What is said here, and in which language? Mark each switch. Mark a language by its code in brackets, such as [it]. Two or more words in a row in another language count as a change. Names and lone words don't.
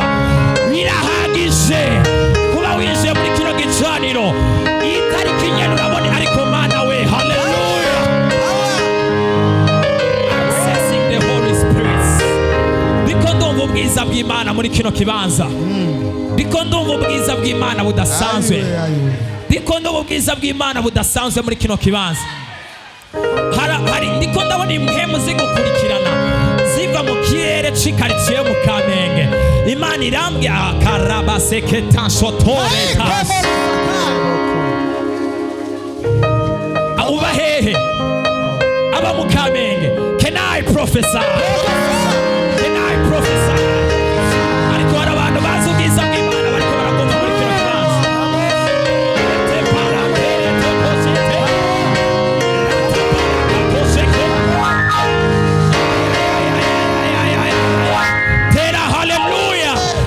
[rn] Birahagije kuba winjiye muri kino gicaniro itariki nyene urabona, ariko Mana we, hallelujah. [en] Accessing the Holy Spirit. [rn] Ndiko ndumva ubwiza bw'Imana muri kino kibanza. Ndiko ndumva ubwiza bw'Imana budasanzwe. Ndiko ndumva ubwiza bw'Imana budasanzwe muri kino kibanza. Hari ndiko ndabona impemu zigukurikirana ziva mu kirere c'ikaritsiye mu Kamenge. Imana irambye akarabaseke tanshotore tas. Uba hehe? Aba mu Kamenge. [en] Can I prophesy? Can I prophesy? [rn] Ariko hari abantu bazi ubwiza bw'Imana bariko baragomba muri kino kibanza. Tera hallelujah.